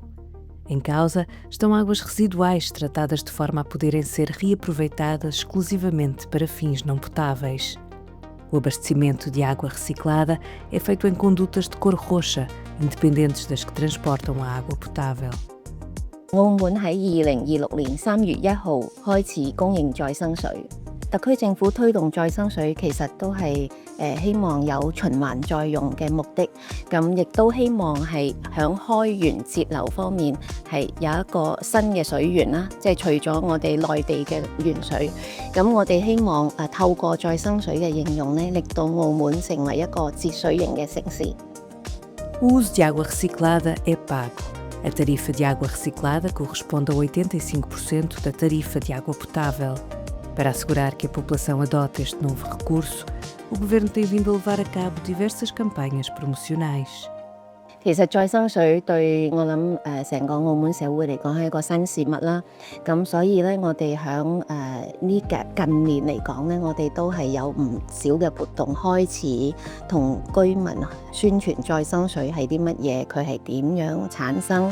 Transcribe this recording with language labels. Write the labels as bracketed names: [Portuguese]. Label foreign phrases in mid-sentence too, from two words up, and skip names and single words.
[Portuguese] Em causa estão águas residuais tratadas de forma a poderem ser reaproveitadas exclusivamente para fins não potáveis. O abastecimento de água reciclada é feito em condutas de cor roxa, independentes das que transportam a água potável. [Cantonese] 澳門喺2026年3月1號開始供應再生水。特區政府推動再生水其實都係希望有循環再用嘅目的，咁亦都希望係響開源節流方面係有一個新嘅水源啦，即係除咗我哋內地嘅原水，咁我哋希望透過再生水嘅應用咧，令到澳門成為一個節水型嘅城市。 [Portuguese] O uso de água reciclada é pago. A tarifa de água reciclada corresponde a 85% da tarifa de água potável. Para assegurar que a população adote este novo recurso, o Governo tem vindo a levar a cabo diversas campanhas promocionais. [Cantonese] 其實再生水對我諗成個澳門社會嚟講係一個新事物啦，咁所以咧我哋響近年嚟講咧，我哋都係有唔少嘅活動開始同居民宣傳再生水係啲乜嘢，佢係點樣產生。